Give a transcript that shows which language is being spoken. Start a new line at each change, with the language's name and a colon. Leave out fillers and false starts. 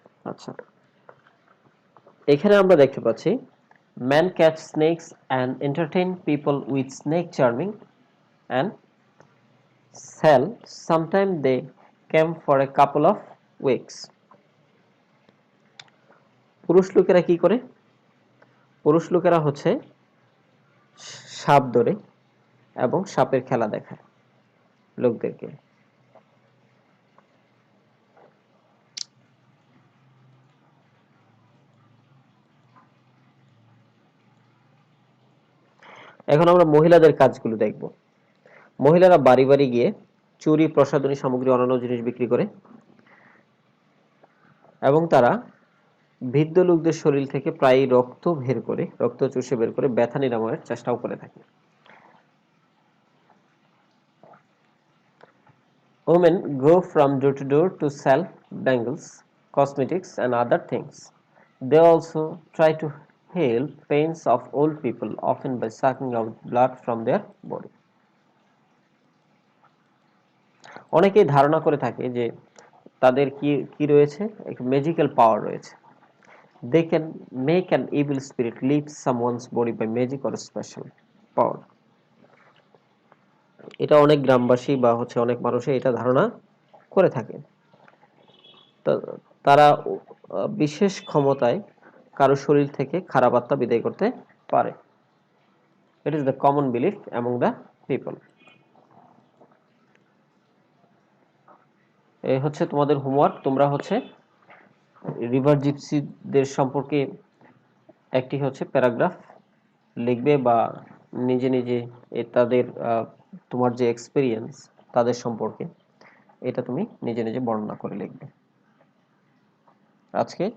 Bangla: আচ্ছা, এখানে আমরা দেখতে পাচ্ছি
English: man catch snakes and entertain people with snake charming and sell. Sometimes they came for a couple of weeks.
Bangla: পুরুষ লোকেরা কি করে? পুরুষ লোকেরা হচ্ছে সাপ ধরে এবং সাপের খেলা দেখায় লোকদেরকে। এখন আমরা মহিলাদের কাজগুলো দেখব। মহিলারা বাড়ি বাড়ি গিয়ে চুরি, প্রসাধনী সামগ্রী, অন্যান্য জিনিস বিক্রি করে এবং তারা বৃদ্ধ লোকদের শরীর থেকে প্রায় রক্ত চুষে বের করে ব্যথা নিরাময়ের চেষ্টাও করে থাকে।
English: Women go from door to door to sell bangles, cosmetics and other things. They also try to heal pains of old people, often by sucking out blood from their body.
Bangla: অনেকেই ধারণা করে থাকে যে তাদের কি কি রয়েছে, একটা ম্যাজিক্যাল পাওয়ার রয়েছে।
English: They can make an evil spirit leave someone's body by magic or special power.
Bangla: এটা অনেক গ্রামবাসী বা অনেক মানুষই এটা ধারণা করে থাকে। তারা বিশেষ ক্ষমতায় কারো শরীর থেকে খারাপ আত্মা বিদায় করতে পারে।
English: It is the common belief among the people.
Bangla: এই হচ্ছে তোমাদের হোমওয়ার্ক। তোমরা রিভার জিপসিদের সম্পর্কে একটি প্যারাগ্রাফ লিখবে বা নিজে নিজে তাদের তোমার যে এক্সপেরিয়েন্স তাদের সম্পর্কে এটা তুমি নিজে নিজে বর্ণনা করে লিখবে। আজকে